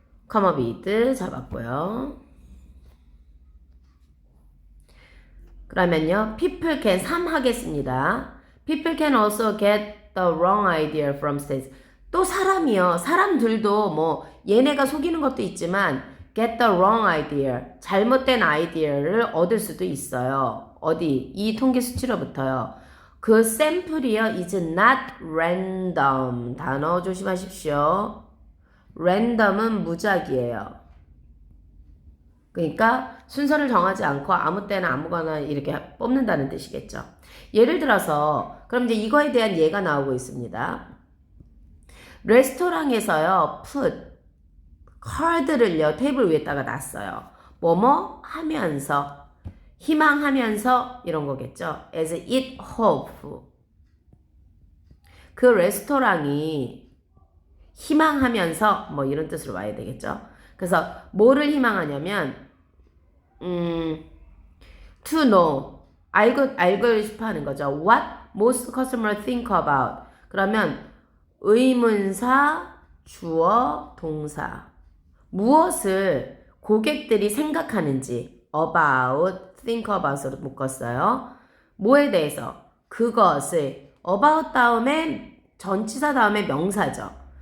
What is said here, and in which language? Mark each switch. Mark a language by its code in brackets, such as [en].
[en] come up with [ko] 잡았고요. 그러면요. [en] people can 3 [ko] 하겠습니다. [en] people can also get the wrong idea from states. [ko] 또 사람들도 뭐 얘네가 속이는 것도 있지만 [en] get the wrong idea. [ko] 잘못된 아이디어를 얻을 수도 있어요. 어디? 이 통계 수치로부터요. 그 샘플이요. [en] is not random. [ko] 단어 조심하십시오. random은 무작위예요. 그러니까 순서를 정하지 않고 아무 때나 아무거나 이렇게 뽑는다는 뜻이겠죠. 예를 들어서 그럼 이제 이거에 대한 예가 나오고 있습니다. 레스토랑에서요. put 카드를요. 테이블 위에다가 놨어요. 뭐뭐 하면서 희망하면서 이런 거겠죠. [en] as it hope. [ko] 그 레스토랑이 희망하면서 뭐 이런 뜻으로 와야 되겠죠. 그래서 뭐를 희망하냐면 [en] to know [ko] 알고 싶어 하는 거죠. [en] What most customers think about. [ko] 그러면 의문사, 주어, 동사. 무엇을 고객들이 생각하는지 about, think about으로 묶었어요. 뭐에 대해서? 그것을 about 다음에 전치사 다음에 명사죠.